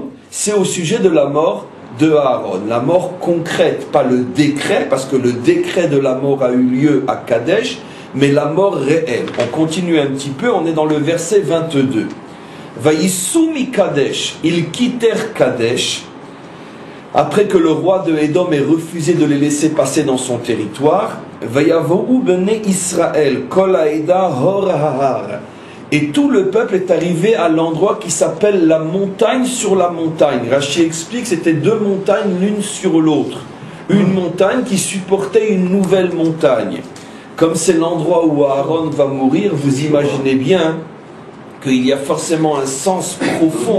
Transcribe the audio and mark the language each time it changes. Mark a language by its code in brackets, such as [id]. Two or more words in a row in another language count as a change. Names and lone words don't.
[fr] C'est au sujet de la mort de Aaron, la mort concrète, pas le décret, parce que le décret de la mort a eu lieu à Kadesh, mais la mort réelle. On continue un petit peu, on est dans le verset 22. [he] ויסעו מקדש, [fr] ils quittèrent Kadesh, après que le roi de Édom ait refusé de les laisser passer dans son territoire. [he] ויבאו בני ישראל כל העדה הר ההר. [fr] Et tout le peuple est arrivé à l'endroit qui s'appelle la montagne sur la montagne. Rashi explique que c'était deux montagnes l'une sur l'autre. Une montagne qui supportait une nouvelle montagne. Comme c'est l'endroit où Aaron va mourir, vous imaginez bien qu'il y a forcément un sens profond.